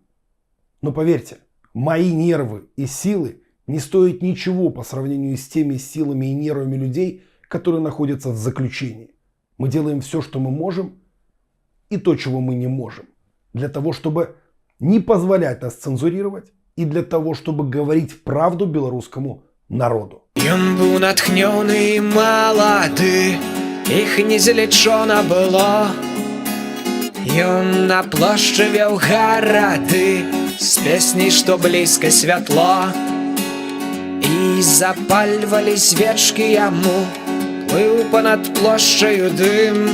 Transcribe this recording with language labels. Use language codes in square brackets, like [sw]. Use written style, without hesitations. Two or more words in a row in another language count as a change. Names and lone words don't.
[ru] Но поверьте, мои нервы и силы не стоят ничего по сравнению с теми силами и нервами людей, которые находятся в заключении. Мы делаем все, что мы можем, и то, чего мы не можем. Для того, чтобы не позволять нас цензурировать, и для того, чтобы говорить правду белорусскому народу. [be] Ён быў натхнёны і малады, іх незалічона было. Ён на плошчы веў гарады з песняй, што блізка святло. І запальвалі свечкі яму, плыў панад плошчаю дым.